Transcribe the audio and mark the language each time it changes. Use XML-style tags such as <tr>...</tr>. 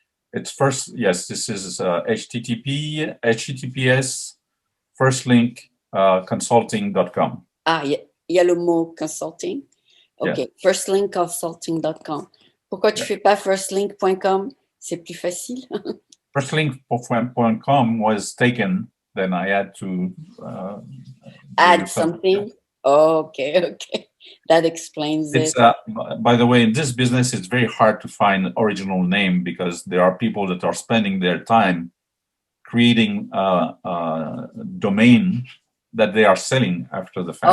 <en>It's first, yes, this is https firstlink consulting.com.</en> <fr>Ah, il y a le mot consulting. OK,</fr> <en>yeah.</en> <fr>Firstlinkconsulting.com. Pourquoi tu fais pas firstlink.com? C'est plus facile.</fr> <en>Firstlink.com was taken, then I had to add something. Okay. That explains it. By the way, in this business, it's very hard to find original name because there are people that are spending their time creating a domain that they are selling after the fact.</en>